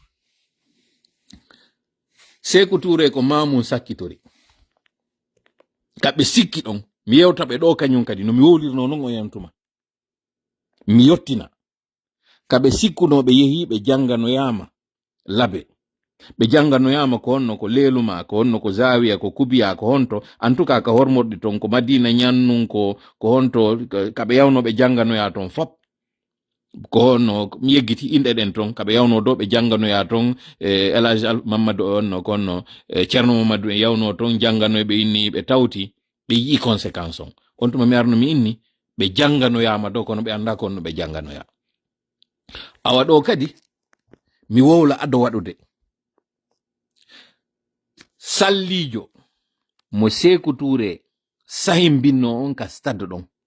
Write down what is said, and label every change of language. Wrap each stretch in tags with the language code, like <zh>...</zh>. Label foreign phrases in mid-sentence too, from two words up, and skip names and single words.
<ff>Sékou Touré ko mamum sakkitori kaɓe sikki ɗon mi yewta ɓe ɗo kañum kadi no mi wowlirno noon o yantuma mi yottina kaɓe sikkuno ɓe yehi ɓe janganoyama labe ɓe janganoyama ko honno ko leluma ko honno ko zawiya ko kubiya ko honto</ff> <fr>en tout cas</fr> <ff>ka hormorɗi ton ko madina ñannun ko honto kaɓe yawno ɓe janganoya ton fop ko honno mi yeggiti inɗe ɗen ton kaɓe yawno do ɓe janganoya ton Elage Mamadou honno ko honno Ceerno Mamadou e yawno ton janganoɓe inni ɓe tawti ɓe yi conséquence on tuma mi arno mi inni ɓe janganoyama do kono ɓe anda ko honno ɓe janganoya awa ɗo kadi mi wowla ado waɗude sallijo mo Sékou Touré sahimbinno on ka stade ɗon</ff>